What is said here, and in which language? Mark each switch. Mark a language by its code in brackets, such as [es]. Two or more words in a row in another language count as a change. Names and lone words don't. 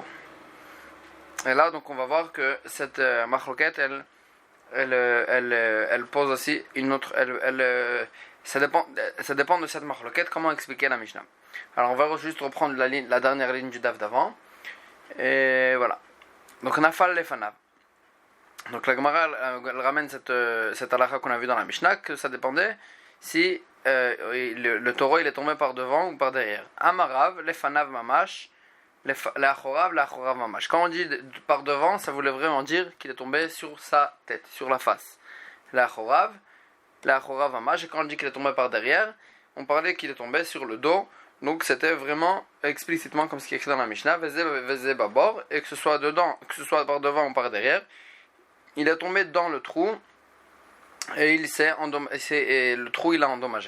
[fr] Et là, donc, on va voir que cette marloquette, elle pose aussi une autre. Ça dépend de cette marloquette, comment expliquer la Mishnah. Alors, on va juste reprendre la dernière ligne du daf d'avant. Et voilà. Donc, [he] נפל לפניו. Donc, la Gemara elle ramène cette halakha qu'on a vu dans la Mishnah, que ça dépendait si le taureau il est tombé par devant ou par derrière. אמרו לפניו ממש. [fr] Quand on dit par devant, ça voulait vraiment dire qu'il est tombé sur sa tête, sur la face. Et quand on dit qu'il est tombé par derrière, on parlait qu'il est tombé sur le dos. Donc c'était vraiment explicitement comme ce qui est écrit dans la Mishnah, et que ce soit par devant ou par derrière, il est tombé dans le trou et le trou il a endommagé.